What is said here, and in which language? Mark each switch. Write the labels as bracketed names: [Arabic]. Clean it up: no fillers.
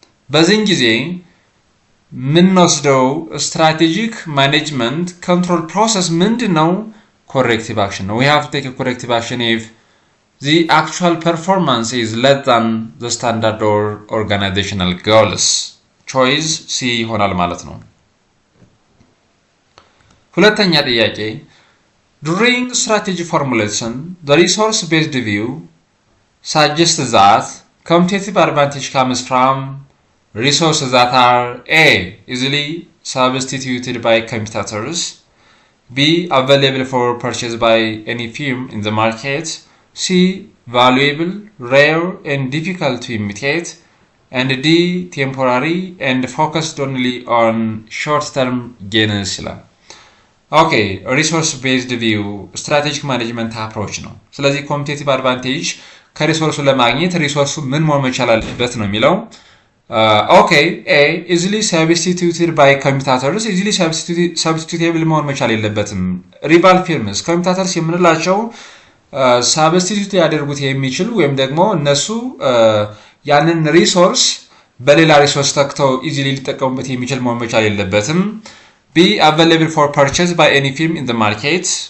[Amharic] በዚህ ጊዜ ምንወስደው ስትራቴጂክ ማኔጅመንት ኮንትሮል ፕሮሰስ ምንድነው? ኮሬክቲቭ አክሽን ነው። [English] we have to take a corrective action if the actual performance is less than the standard or organizational goals. [Amharic] choice C ይሆናል ማለት ነው። ሁለተኛ ጥያቄ [English] During strategy formulation, the resource-based view suggests that competitive advantage comes from resources that are A. Easily substituted by competitors, B. Available for purchase by any firm in the market, C. Valuable, rare, and difficult to imitate, and D. Temporary and focused only on short-term gains. [Amharic] ኦኬ ሪሶርስ ቤዝድ ቪው ስትራቴጂክ ማኔጅመንት አፕሮች ነው። ስለዚህ ኮምፒቲቲቭ አድቫንቴጅ ከሪሶርሱ ለማግኘት ሪሶርሱ ምን መሆን መቻል አለበት ነው የሚለው። ኦኬ ኤ ኢዚሊ ሰብስቲቲዩትድ ባይ ኮምፒቲተርስ። ኢዚሊ ሰብስቲቲዩቴብል መሆን መቻል የለበትም። ሪቫል ፊርምስ ኮምፒቲተርስ የምንላቸው ሰብስቲቲዩት ሊያደርጉት የሚችሉ ወይም ደግሞ እነሱ ያንን ሪሶርስ በሌላ ሪሶርስ ተክተው ኢዚሊ ሊጠቀሙበት የሚችል መሆን መቻል የለበትም። [English] Be available for purchase by any firm in the market.